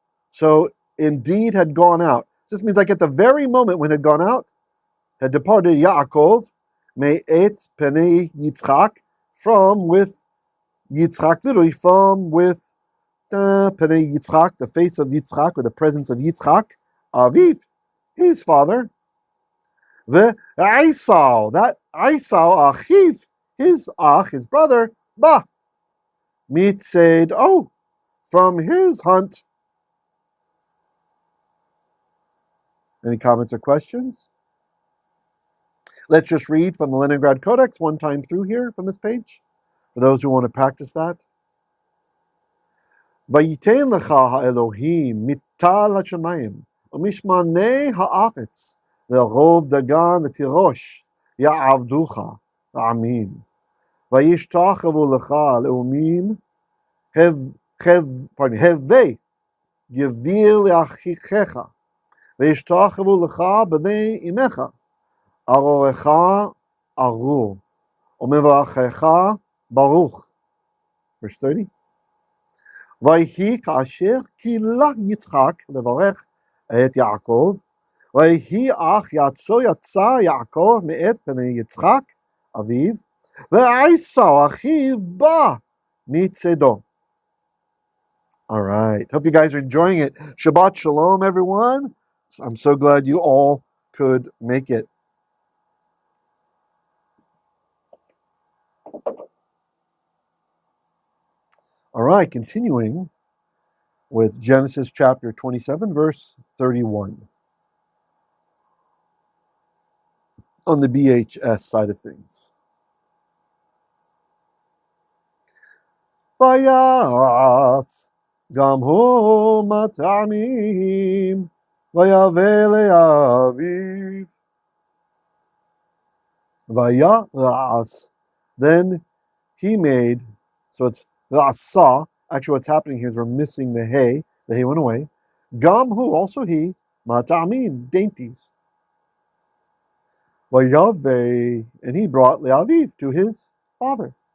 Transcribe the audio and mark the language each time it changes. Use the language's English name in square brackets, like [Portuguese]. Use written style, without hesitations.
[English] So indeed had gone out. This means like at the very moment when it had gone out, had departed Yaakov, [Hebrew] me'et penei Yitzchak, [English] from with Yitzchak, literally from with penei Yitzchak, the face of Yitzchak, or the presence of Yitzchak, Aviv, his father, Esau, that Esau, Achiv, his brother, mitzed, from his hunt. Any comments or questions? Let's just read from the Leningrad Codex one time through here from this page, for those who want to practice that. [Hebrew] וייתן לך האלוהים מטל השמיים ומשמני הארץ לרוב דגן ותירוש יעבדוך העמים. וישתחוו לך לאומים הווה גביר לאחיך וישתחוו לך בני אמך ארורך ארור ומברכך ברוך. [English] Verse 30. [Hebrew] ויהי כאשר קהילה יצחק לברך את יעקב, ויהי אך יצא יעקב מאת בני יצחק אביו, ועשו אחיו בא מצדו. [English] All right. Hope you guys are enjoying it. Shabbat Shalom, everyone. I'm so glad you all could make it. All right, continuing with Genesis chapter 27, verse 31. On the BHS side of things. [Hebrew] ויעש גם הוא מטעמים ויבא לאביו. ויעש. [English] Then he made, so it's ra'asa. Actually what's happening here is we're missing the hay. The hay went away. [Hebrew] Gam hu, [English] also he, mata'amim, dainties. Vayave, and he brought le'aviv, to his father.